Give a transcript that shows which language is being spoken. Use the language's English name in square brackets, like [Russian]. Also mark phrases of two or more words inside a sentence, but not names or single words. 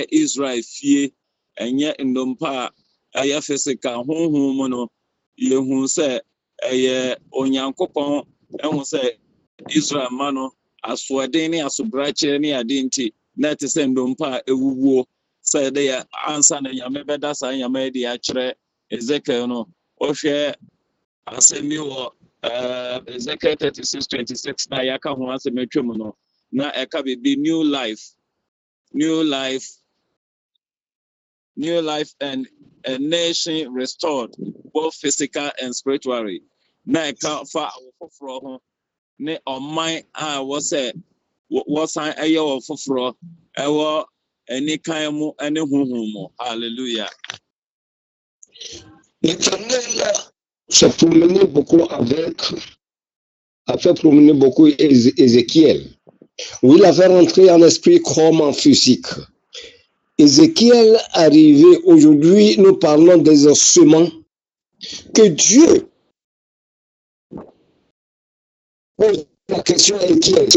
[Akan] Israel fie ɛnyɛ ndompe a ɛyɛ physical honhom mu no yɛhu sɛ ɛyɛ Onyankopɔn ɛhu sɛ Israel ma no asoɔden ne asobrakyerɛ ne ade nti na te sɛ ndompe a ewuwo sɛ de yɛ ansa na nyame bɛda saa nyame de akyerɛ Ezekiel no ɔhwɛ asɛm yi wɔ Ezekiel 36:26 na yɛaka ho asɛm atwam no na ɛka biribi new [English] life and a nation restored both physical and spiritually [Akan] na ɛka fa awofoforɔ ho ne ɔman a wɔsɛ wɔsan ɛyɛ wɔ foforɔ ɛwɔ anikan mu ɛne honhom mu hallelujah. [French] L'Éternel s'est promené beaucoup a fait promener beaucoup Ézéchiel. Oui, il a fait rentrer en esprit comme en physique. Ézéchiel arrivé aujourd'hui, nous parlons des ossements que Dieu pose la question est qui est.